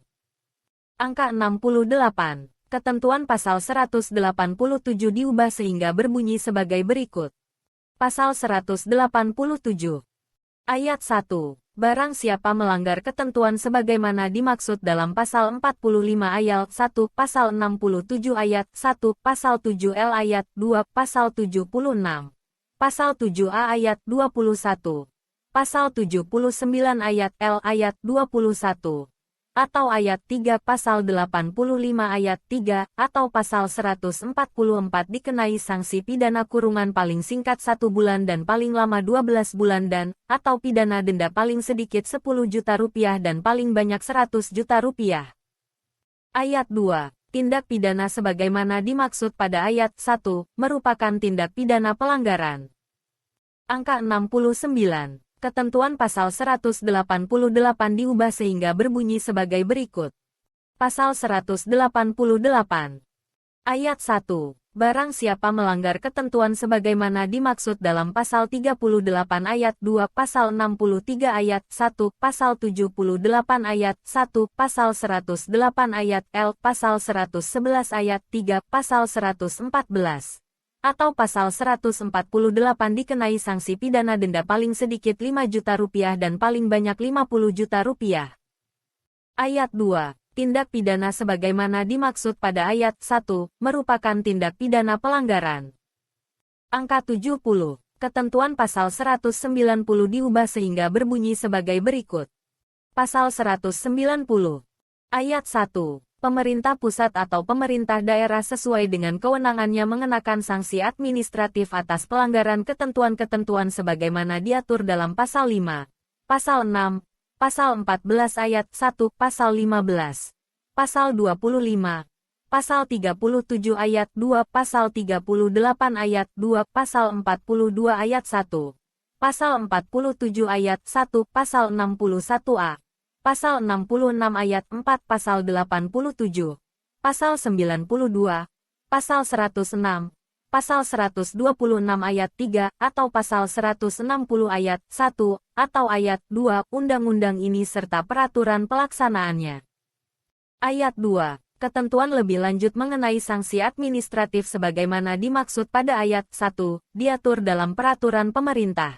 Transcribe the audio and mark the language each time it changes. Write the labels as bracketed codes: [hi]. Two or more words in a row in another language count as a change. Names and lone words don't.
[id] Angka 68. Ketentuan pasal 187 diubah sehingga berbunyi sebagai berikut. Pasal 187. Ayat 1. Barang siapa melanggar ketentuan sebagaimana dimaksud dalam pasal 45 ayat 1, pasal 67 ayat 1, pasal 7L ayat 2, pasal 76. Pasal 7A ayat 21, pasal 79 ayat L ayat 21, atau ayat 3 pasal 85 ayat 3, atau pasal 144 dikenai sanksi pidana kurungan paling singkat 1 bulan dan paling lama 12 bulan dan, atau pidana denda paling sedikit 10 juta rupiah dan paling banyak 100 juta rupiah. Ayat 2. Tindak pidana sebagaimana dimaksud pada ayat 1, merupakan tindak pidana pelanggaran. Angka 69. Ketentuan pasal 188 diubah sehingga berbunyi sebagai berikut. Pasal 188. Ayat 1. Barang siapa melanggar ketentuan sebagaimana dimaksud dalam pasal 38 ayat 2, pasal 63 ayat 1, pasal 78 ayat 1, pasal 108 ayat L, pasal 111 ayat 3, pasal 114, atau pasal 148 dikenai sanksi pidana denda paling sedikit 5 juta rupiah dan paling banyak 50 juta rupiah. Ayat 2. Tindak pidana sebagaimana dimaksud pada ayat 1, merupakan tindak pidana pelanggaran. Angka 70. Ketentuan pasal 190 diubah sehingga berbunyi sebagai berikut. Pasal 190. Ayat 1. Pemerintah pusat atau pemerintah daerah sesuai dengan kewenangannya mengenakan sanksi administratif atas pelanggaran ketentuan-ketentuan sebagaimana diatur dalam pasal 5, pasal 6, pasal 14 ayat 1, pasal 15, pasal 25, pasal 37 ayat 2, pasal 38 ayat 2, pasal 42 ayat 1, pasal 47 ayat 1, pasal 61a, pasal 66 ayat 4, pasal 87, pasal 92, pasal 106, pasal 126 ayat 3, atau pasal 160 ayat 1, atau ayat 2, undang-undang ini serta peraturan pelaksanaannya. Ayat 2. Ketentuan lebih lanjut mengenai sanksi administratif sebagaimana dimaksud pada ayat 1, diatur dalam peraturan pemerintah.